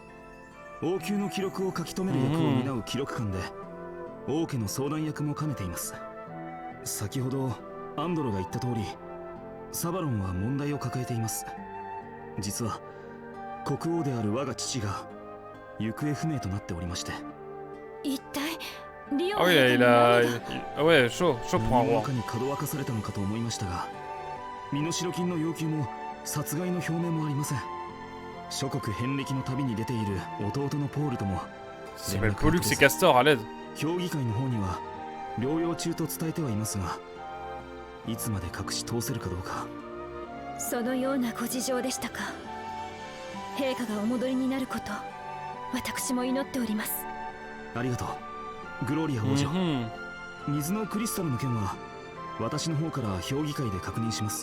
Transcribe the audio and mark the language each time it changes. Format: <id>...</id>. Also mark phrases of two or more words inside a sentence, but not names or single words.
<ja>王宮の記録を書き留める役を担う記録官で、王家の相談役も兼ねています。先ほどアンドロが言った通り、サバロンは問題を抱えています。実は国王である我が父が行方不明となっておりまして。一体リオン</ja> <fr>Ah oui, il a... Ah ouais, chaud pour un roi.</fr> <ja>中にかどわかされたのかと思いましたが、身代金の要求も殺害の表明もありません。諸国遍歴の旅に出ている弟のポールとも</ja> <fr>Ça s'appelle Pollux et Castor à l'aide.</fr> <ja>評議会の方には療養中と伝えてはいますが、いつまで隠し通せるかどうか。そのようなご事情でしたか。陛下がお戻りになること私も祈っております。ありがとうグローリア王女。水のクリスタルの件は私の方から評議会で確認します。</ja>